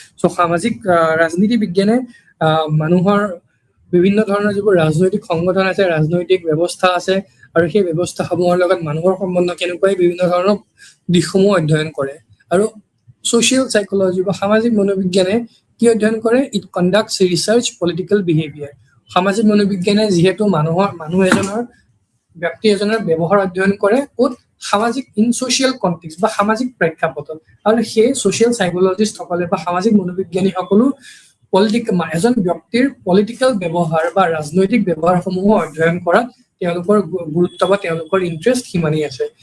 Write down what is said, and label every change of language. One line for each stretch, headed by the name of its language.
Assamese: So সামাজিক ৰাজনীতি বিজ্ঞানে মানুহৰ বিভিন্ন ধৰণৰ যিবোৰ ৰাজনৈতিক সংগঠন আছে, ৰাজনৈতিক ব্যৱস্থা আছে আৰু সেই ব্যৱস্থাসমূহৰ লগত মানুহৰ সম্বন্ধ কেনেকৈ বিভিন্ন ধৰণৰ দিশসমূহ অধ্যয়ন কৰে। আৰু social psychology বা সামাজিক মনোবিজ্ঞানে কি অধ্যয়ন কৰে?
English: It conducts research political behavior.
Assamese: সামাজিক মনোবিজ্ঞানে যিহেতু মানুহ এজনৰ ব্যক্তি এজনৰ ব্যৱহাৰ অধ্যয়ন কৰে ক'ত সামাজিক
English: in social context
Assamese: বা সামাজিক প্ৰেক্ষাপটত, আৰু সেই সোশিয়াল সাইকোলজিষ্ট সকলে বা সামাজিক মনোবিজ্ঞানী সকলো এজন ব্যক্তিৰ পলিটিকেল ব্যৱহাৰ বা ৰাজনৈতিক ব্যৱহাৰসমূহ অধ্যয়ন কৰাত তেওঁলোকৰ গুৰুত্ব বা তেওঁলোকৰ ইন্টাৰেষ্ট কিমানি আছে।